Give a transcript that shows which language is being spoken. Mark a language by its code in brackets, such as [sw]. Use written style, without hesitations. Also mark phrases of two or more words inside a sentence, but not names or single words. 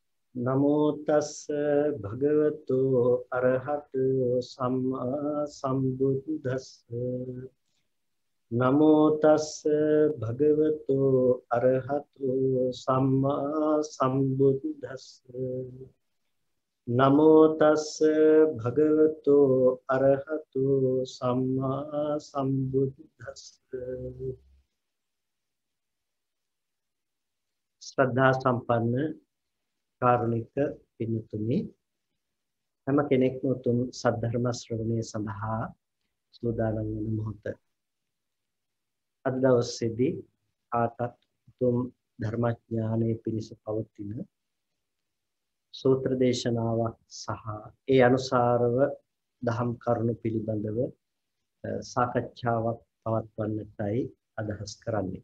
[pi] नमो तस् भगवतो अरहतो सम्मा सम्बुद्धस्स नमो तस् भगवतो अरहतो सम्मा सम्बुद्धस्स नमो तस् भगवतो अरहतो सम्मा सम्बुद्धस्स [si] ශ්‍රද්ධා සම්පන්න කාරුණික පින්තුනි හැම කෙනෙක්ම උතුම් සද්ධර්ම ශ්‍රවණය සඳහා සූදානම් වන මොහොත අද දවසේදී ආතත් උතුම් ධර්මඥානයේ පිණිස පවතින සූත්‍ර දේශනාවක් සහ ඒ අනුසාරව දහම් කරුණු පිළිබඳව සාකච්ඡාවක් පවත්වන්නටයි අදහස් කරන්නේ.